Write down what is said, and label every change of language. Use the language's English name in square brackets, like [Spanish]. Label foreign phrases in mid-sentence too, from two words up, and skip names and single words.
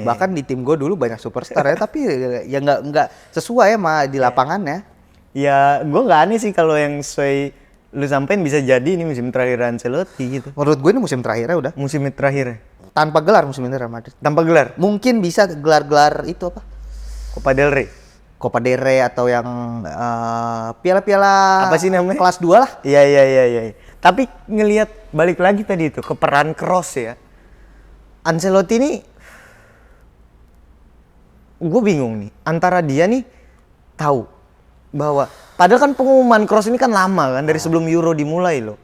[Indonesian] bahkan di tim gue dulu banyak superstar ya, tapi ya nggak sesuai ya sama di lapangannya. Ya gua nggak aneh sih kalau yang sesuai lu sampein bisa jadi ini musim terakhir Ancelotti gitu. Menurut gue ini musim terakhirnya udah Musim terakhir tanpa gelar musim ini Real Madrid. tanpa gelar Mungkin bisa gelar-gelar itu apa? Copa del Rey. Copa del Rey atau yang piala-piala Apa sih namanya? kelas 2 lah. Iya. Tapi ngelihat balik lagi tadi itu ke peran Kroos ya. Ancelotti ini gue bingung nih antara dia nih tahu bahwa padahal kan pengumuman Kroos ini kan lama kan dari sebelum Euro dimulai loh.